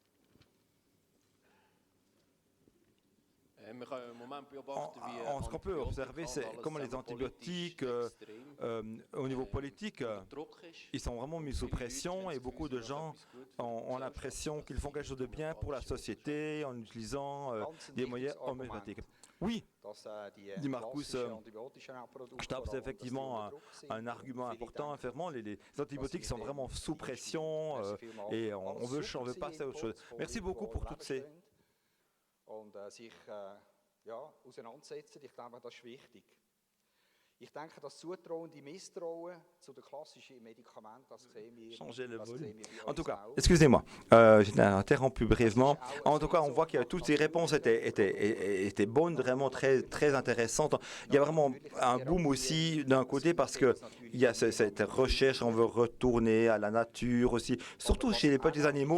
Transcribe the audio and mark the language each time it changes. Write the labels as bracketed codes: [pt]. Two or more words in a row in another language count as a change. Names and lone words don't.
[fr] Ce qu'on peut observer, c'est comment les antibiotiques, au niveau politique, ils sont vraiment mis sous pression et beaucoup de gens ont l'impression qu'ils font quelque chose de bien pour la société en utilisant des moyens homéopathiques. Oui, dit Marcus, Stab, c'est effectivement un argument important. Les antibiotiques sont vraiment sous pression et on veut passer à autre chose. Merci beaucoup pour toutes ces... [de] Und sich auseinandersetzen. Ich denke, das ist wichtig. Ich denke, das Zutrauen, die Misstrauen zu den klassischen Medikamenten, das sehen wir. [fr] Changer le volume. En tout cas, excusez-moi, j'ai interrompu brièvement. En tout cas, on voit que toutes ces réponses étaient bonnes, vraiment très, très intéressantes. Il y a vraiment un boom aussi d'un côté parce qu'il y a cette recherche, on veut retourner à la nature aussi, surtout chez les petits animaux.